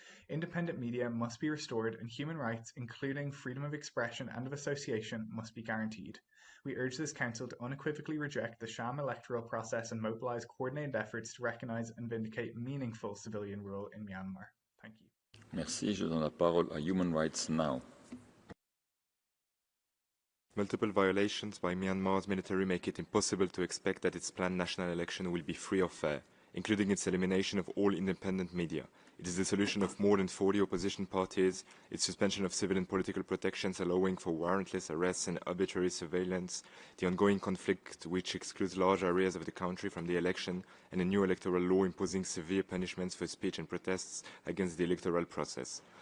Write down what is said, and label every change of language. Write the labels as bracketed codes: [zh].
[en] Independent media must be restored, and human rights, including freedom of expression and of association, must be guaranteed. We urge this Council to unequivocally reject the sham electoral process and mobilise coordinated efforts to recognise and vindicate meaningful civilian rule in Myanmar. Thank you. [fr] Merci. Je donne la parole à Human Rights Now. [en] Multiple violations by Myanmar's military make it impossible to expect that its planned national election will be free or fair, including its elimination of all independent media. It is the dissolution of more than 40 opposition parties, its suspension of civil and political protections allowing for warrantless arrests and arbitrary surveillance, the ongoing conflict which excludes large areas of the country from the election, and a new electoral law imposing severe punishments for speech and protests against the electoral process.